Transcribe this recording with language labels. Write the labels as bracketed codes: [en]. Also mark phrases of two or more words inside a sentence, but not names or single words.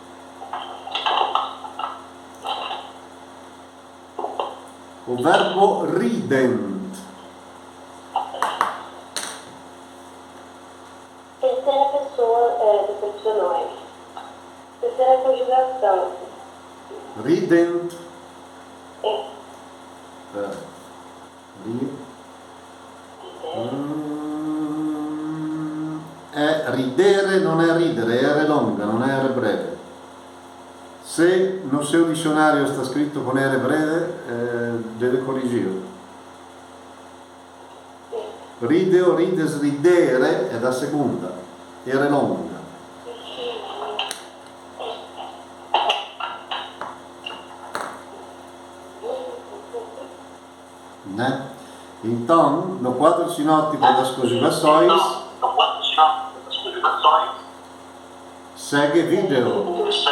[pt] O verbo rident. Terceira pessoa do personagem. Terceira conjugação. Rident. [it] È ridere, non è ridere, è R longa, non è R breve. [pt] Se no seu dicionário está escrito com R breve, deve corrigir. [la] Ride o rides, [it] ridere è [pt] da segunda, R longa. Né? Então, no quadro sinótico das conjugações, segue vídeo.